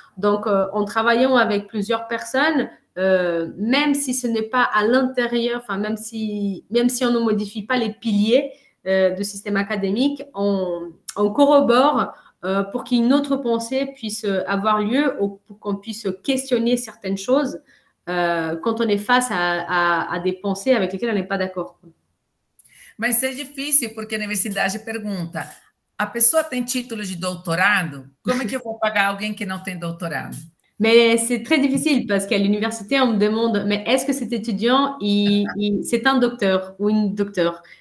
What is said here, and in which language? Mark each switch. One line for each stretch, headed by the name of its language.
French: Donc, en travaillant avec plusieurs personnes, même si ce n'est pas à l'intérieur, enfin, même si on ne modifie pas les piliers du système académique, on corrobore pour qu'une autre pensée puisse avoir lieu ou pour qu'on puisse questionner certaines choses quand on est face à des pensées avec lesquelles on n'est pas d'accord.
Portuguese: Mas é difícil, porque a universidade pergunta, a pessoa tem título de doutorado? Como é que eu vou pagar alguém que não tem doutorado?
French: Mais c'est très difficile parce qu'à l'université, on me demande, mais est-ce que cet étudiant, c'est un docteur ou une docteure?